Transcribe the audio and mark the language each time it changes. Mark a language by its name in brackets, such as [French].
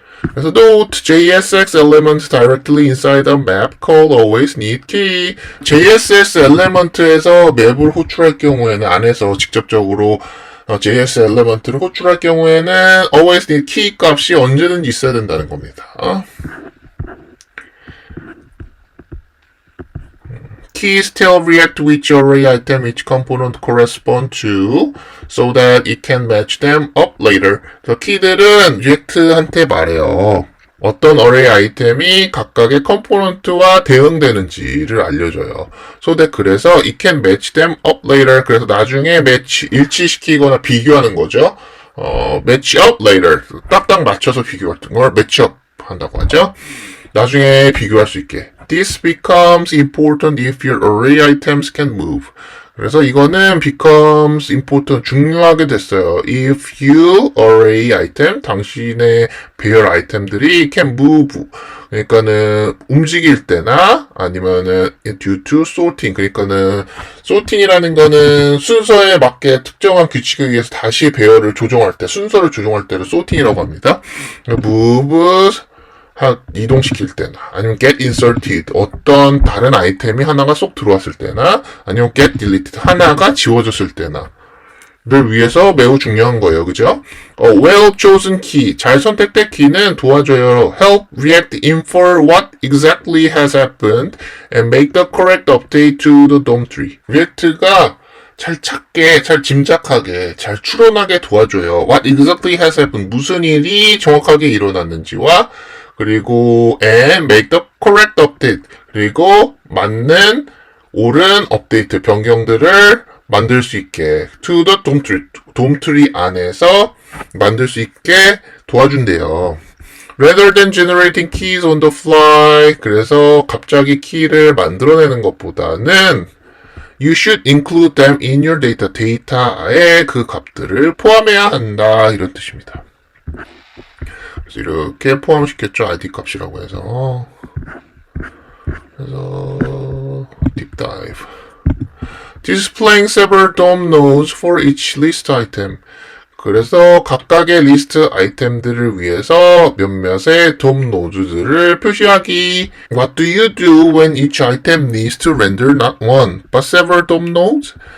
[English] 그래서 note JSX element directly inside a map called always need key. [Korean] JSX element에서 맵을 호출할 경우에는 안에서 직접적으로 JS 엘리먼트를 호출할 경우에는 [English] always need key [Korean] 값이 언제든지 있어야 된다는 겁니다. [English] Keys tell React which array item each component correspond to so that it can match them up later. [Korean] 그래서 키들은 React한테 말해요. 어떤 array 아이템이 각각의 컴포넌트와 대응되는지를 알려줘요. [English] So that 그래서 it can match them up later. [Korean] 그래서 나중에 일치시키거나 비교하는 거죠. [English] match up later. [Korean] 딱딱 맞춰서 비교할 걸 match up 한다고 하죠. 나중에 비교할 수 있게. [English] This becomes important if your array items can move. [Korean] 그래서 이거는 [English] becomes important, [Korean] 중요하게 됐어요. [English] If you array item, [Korean] 당신의 배열 아이템들이 [English] can move. [Korean] 그러니까는 움직일 때나 아니면은 [English] due to sorting. [Korean] 그러니까는 sorting이라는 거는 순서에 맞게 특정한 규칙에 의해서 다시 배열을 조정할 때, 순서를 조정할 때를 sorting이라고 합니다. move 이동시킬 때나 아니면 [English] get inserted [Korean] 어떤 다른 아이템이 하나가 쏙 들어왔을 때나 아니면 [English] get deleted [Korean] 하나가 지워졌을 때나 를 위해서 매우 중요한 거예요. 그죠? [English] well chosen key [Korean] 잘 선택된 키는 도와줘요. [English] help React infer what exactly has happened and make the correct update to the DOM tree. [Korean] React가 잘 찾게, 잘 짐작하게, 잘 추론하게 도와줘요. [English] What exactly has happened [Korean] 무슨 일이 정확하게 일어났는지와 그리고 [English] and make the correct update [Korean] 그리고 맞는 옳은 업데이트 변경들을 만들 수 있게 [English] to the DOM tree [Korean] 안에서 만들 수 있게 도와준대요. [English] Rather than generating keys on the fly [Korean] 그래서 갑자기 키를 만들어내는 것보다는 [English] You should include them in your data. [Korean] 데이터에 그 값들을 포함해야 한다 이런 뜻입니다. 그래서 이렇게 포함시켰죠. id 값이라고 해서. [English] 그래서 deep dive. Displaying several DOM nodes for each list item. [Korean] 그래서 각각의 리스트 아이템들을 위해서 몇몇의 DOM 노드들을 표시하기. [English] What do you do when each item needs to render not one, but several DOM nodes?